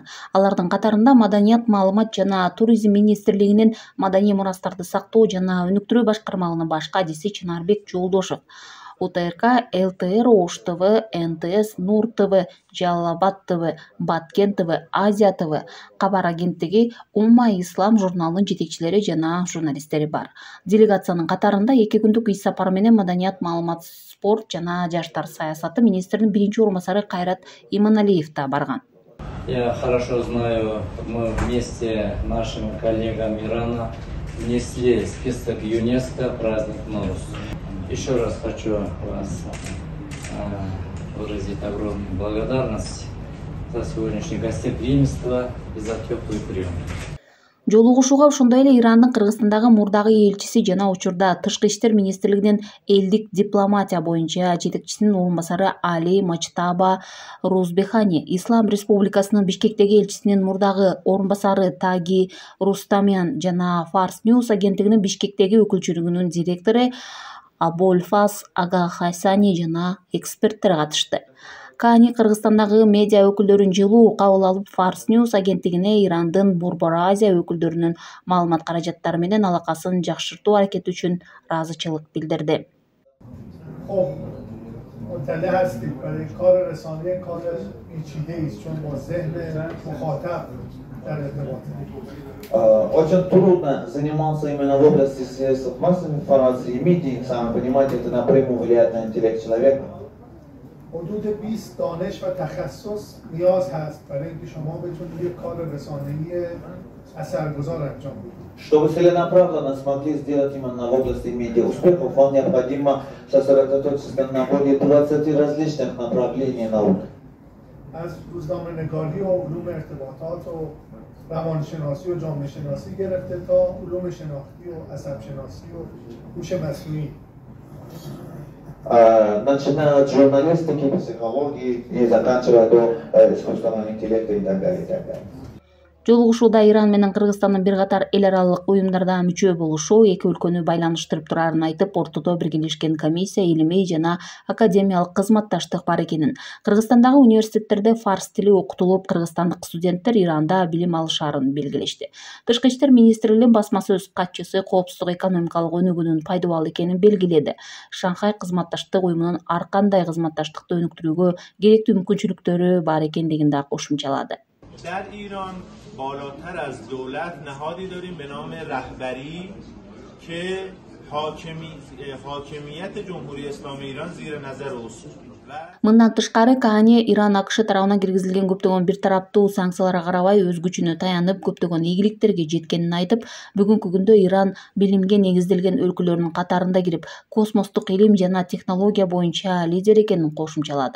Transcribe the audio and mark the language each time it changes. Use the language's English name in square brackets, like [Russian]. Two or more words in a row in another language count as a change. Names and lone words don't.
[Kyrgyz] Алардын катарында Маданият, маалымат жана туризм министрлигинин маданий мурастарды сактоо жана өнүктүрүү башкармалыгынын баш кадиси Чынарбек Жолдошов, УТРК, ЛТР, Ош ТВ, НТС, Нур ТВ, Жалалабад ТВ, Баткен ТВ, Азия ТВ, кабар агенттиги, Умма Ислам журналынын жетекчилери жана журналисттери бар. Делегациянын катарында 2 күндүк иш сапары менен Маданият, маалымат, спорт жана жаштар саясаты министринин биринчи орун басары Кайрат Иманалиев да барган. [Russian] Я хорошо знаю, мы вместе с нашими коллегами Ирана внесли список ЮНЕСКО праздник Ноурус. Еще раз хочу вас выразить огромную благодарность за сегодняшнее гостеприимство и за теплый прием. [Kyrgyz] Жолугушууга ошондой эле Ирандын Кыргызстандагы мурдагы элчиси жана учурда тышкы иштер министрлигинин элдик дипломатия боюнча жетекчисинин орун басары Али Моштаба Рузбехани, Ислам Республикасынын Бишкектеги элчисинин мурдагы орун басары Таги Рустамян жана Фарс Ньюс агенттигинин Бишкектеги өкүлчүлүгүнүн директору Абольфаз Агахасани жана эксперттер катышты. Кани Кыргызстандагы медиа өкүлдөрүн жылуу кабыл алып, Фарс Ньюс агенттигине Ирандын Борбор Азия өкүлдөрүнүн маалымат каражаттары менен алакасын жакшыртуу аракети үчүн ыраазычылык билдирди. [Persian] مطلع هستیم برای کار رسانه کار پیچیده است چون با ذهن مخاطب در ارتباطیم. [Russian] Очень трудно заниматься именно в области средств массовой информации и медиа, сами понимаете, это напрямую влияет на интеллект человека. [Persian] حدود 20 دانش و تخصص نیاز هست برای اینکه شما بتونید یک کار رسانه‌ای اثرگذار انجام بدید. [Russian] Чтобы целенаправленно смогли сделать именно в области медиа успехов, вам необходимо сосредоточиться на более 20 различных направлений наук. [Persian] از روزنامه‌نگاری و علوم ارتباطات و روانشناسی و جامعه شناسی گرفته تا علوم شناختی و عصب شناسی و هوش مصنوعی. [Russian] Начиная от журналистики, психологии и заканчивая до искусственного интеллекта и так далее, и так далее. [Kyrgyz] Жолугушууда Иран менен Кыргызстандын бир катар эл аралык уюмдарда мүчө болушу эки өлкөнү байланыштырып турарын айтып, ортодо биргелешкен комиссия, илимий жана академиялык кызматташтык бар экенин, Кыргызстандагы университеттерде фарс тили окутулуп, кыргызстандык студенттер Иранда билим алышарын белгилешти. Тышкы иштер министрлигинин басма сөз катчысы коопсуздук экономикалык өнүгүүнүн пайдабал экенин белгиледи. Шанхай кызматташтык уюмунун ар кандай кызматташтыкты өнүктүрүүгө керектүү мүмкүнчүлүктөрү бар экендигин да кошумчалады. [Persian] در ایران بالاتر از دولت نهادی داریم به نام رهبری که حاکمیت جمهوری اسلامی ایران زیر نظر olsun. [Kyrgyz] Мындан тышкары Каане Иран АКШ тарабынан киргизилген көптөгөн бир тараптуу санкцияларга карабай өз күчүнө таянып көптөгөн ийгиликтерге жеткенин айтып, бүгүнкү күндө Иран билимге негизделген өлкөлөрдүн катарында кирип, космостук илим жана технология боюнча лидер экенин кошумчалады.